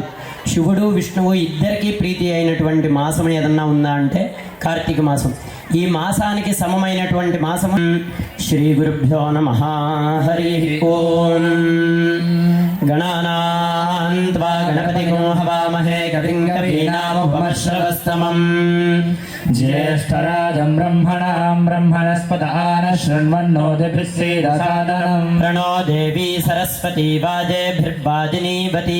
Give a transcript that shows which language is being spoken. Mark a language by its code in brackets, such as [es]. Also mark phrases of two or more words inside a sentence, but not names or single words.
[te] శివుడు విష్ణువు ఇద్దరికీ ప్రీతి అయినటువంటి మాసం ఏదన్నా ఉందా అంటే కార్తీక మాసం. ఈ మాసానికి సమమైనటువంటి మాసం. [sa] శ్రీ గురుభ్యో నమః. హరి ఓం. గణానాం त्वा गणपतिगो हवामहे कविं कवीनामुपमश्रवस्तमम् ज्येष्ठराजं ब्रह्मणां ब्रह्मणस्पदान शृण्वन्नोतिभिस्सीदसादनम् प्रणो देवी सरस्वती वाजेभिर्वाजिनीवती